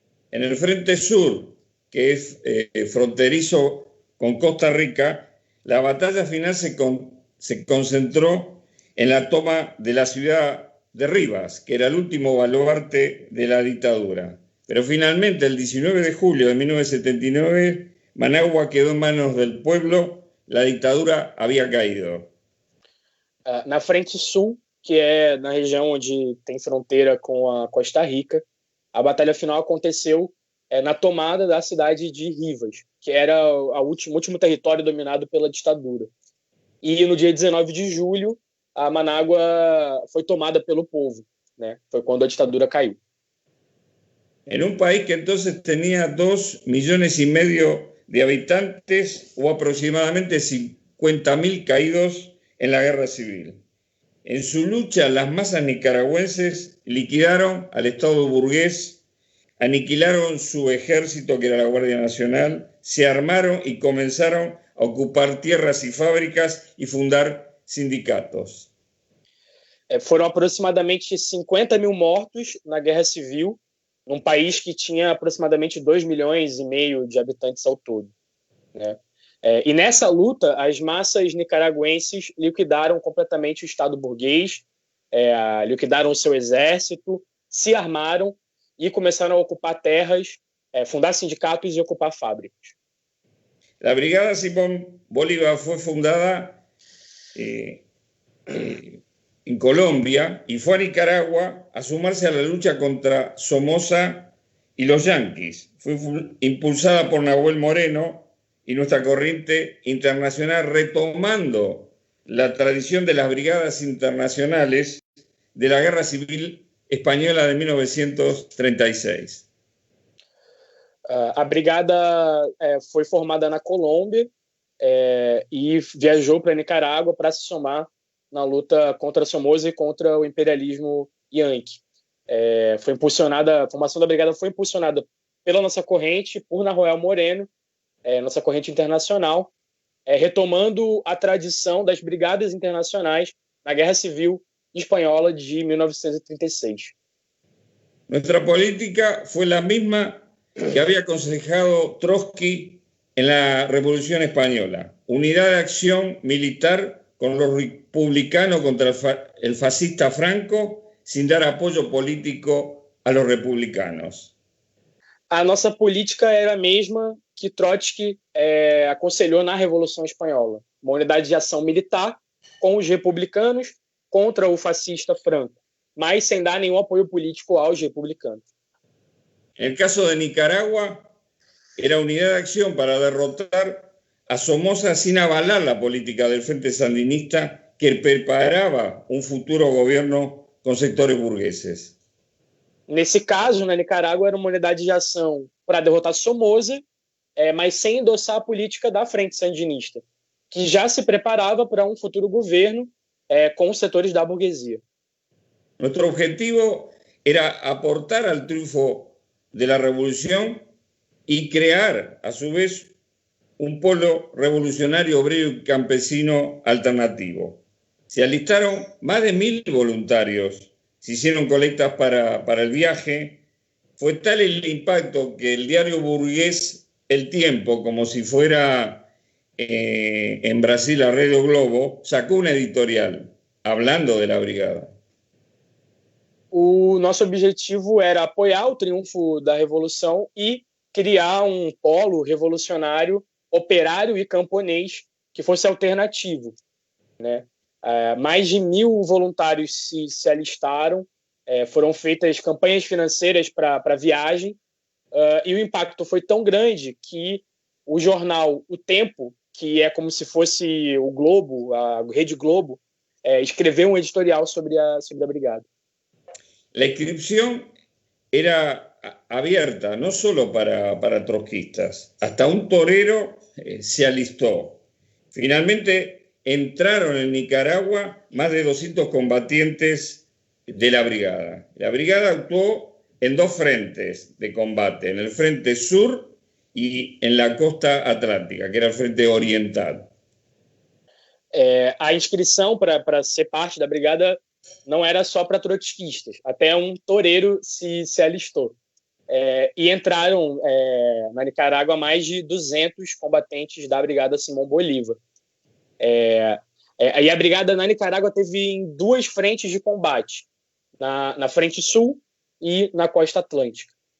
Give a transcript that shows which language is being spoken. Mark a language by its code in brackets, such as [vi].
[es] En el Frente Sur, que es fronterizo con Costa Rica, la batalla final se concentró en la toma de la ciudad de Rivas, que era el último baluarte de la dictadura. Pero finalmente, el 19 de julio de 1979, Managua quedó en manos del pueblo, la dictadura había caído. [pt] Na Frente Sul, que é na região onde tem fronteira com a Costa Rica, a batalha final aconteceu na tomada da cidade de Rivas, que era o último território dominado pela ditadura. E no dia 19 de julho, a Managua foi tomada pelo povo, né? Foi quando a ditadura caiu. [es] En un país que entonces tenía 2,5 millones de habitantes o aproximadamente 50.000 caídos en la guerra civil. En su lucha, las masas nicaragüenses liquidaron al Estado burgués, aniquilaron su ejército, que era la Guardia Nacional, se armaron y comenzaron a ocupar tierras y fábricas y fundar sindicatos. [pt] Foram aproximadamente 50.000 mortos na Guerra Civil, num país que tinha aproximadamente 2,5 milhões de habitantes ao todo, né? E nessa luta, as massas nicaragüenses liquidaram completamente o Estado burguês, liquidaram o seu exército, se armaram e começaram a ocupar terras, fundar sindicatos e ocupar fábricas. [es] La Brigada Simón Bolívar fue fundada en Colombia y fue a Nicaragua a sumarse a la lucha contra Somoza y los yanquis. Fue impulsada por Nahuel Moreno y nuestra corriente internacional, retomando la tradición de las brigadas internacionales de la Guerra Civil Española de 1936. [pt] A brigada foi formada na Colômbia e viajou para Nicarágua para se somar na luta contra Somoza e contra o imperialismo Yankee. A formação da brigada foi impulsionada pela nossa corrente, por Nahuel Moreno, nossa corrente internacional, retomando a tradição das brigadas internacionais na Guerra Civil Espanhola de 1936. [es] Nuestra política fue la misma que había aconsejado Trotsky en la Revolución Española: unidad de acción militar con los republicanos contra el fascista Franco, sin dar apoyo político a los republicanos. [pt] A nossa política era a mesma que Trotsky aconselhou na Revolução Espanhola: uma unidade de ação militar com os republicanos contra o fascista Franco, mas sem dar nenhum apoio político aos republicanos. [es] En el caso de Nicaragua, era unidad de acción para derrotar a Somoza sin avalar la política del Frente Sandinista, que preparaba un futuro gobierno con sectores burgueses. [pt] Nesse caso, na Nicarágua, era uma unidade de ação para derrotar Somoza, mas sem endossar a política da Frente Sandinista, que já se preparava para um futuro governo com os setores da burguesia. [es] Nuestro objetivo era aportar al triunfo de la revolución y crear, a su vez, un polo revolucionario obrero y campesino alternativo. Se alistaron más de 1.000 voluntarios, se hicieron colectas para el viaje. Fue tal el impacto que el diario burgués El Tiempo, como si fuera en Brasil a Radio Globo, sacó una editorial hablando de la brigada. [pt] O nosso objetivo era apoiar o triunfo da Revolução e criar um polo revolucionário, operário e camponês que fosse alternativo, né? Mais de 1.000 voluntários se alistaram, foram feitas campanhas financeiras para viagem, e o impacto foi tão grande que o jornal O Tempo, que é como se fosse o Globo, a Rede Globo, escreveu um editorial sobre a brigada. [es] La inscripción era abierta, no solo para trotskistas. Hasta un torero se alistó. Finalmente entraron en Nicaragua más de 200 combatientes de la brigada. La brigada actuó en 2 frentes de combate: en el frente sur y en la costa atlántica, que era el frente oriental. [pt] A inscrição para ser parte da brigada não era só para trotskistas, até um toureiro se alistou. E entraram na Nicarágua mais de 200 combatentes da Brigada Simón Bolívar. E a brigada na Nicarágua teve em 2 frentes de combate, na frente sul e na costa atlântica.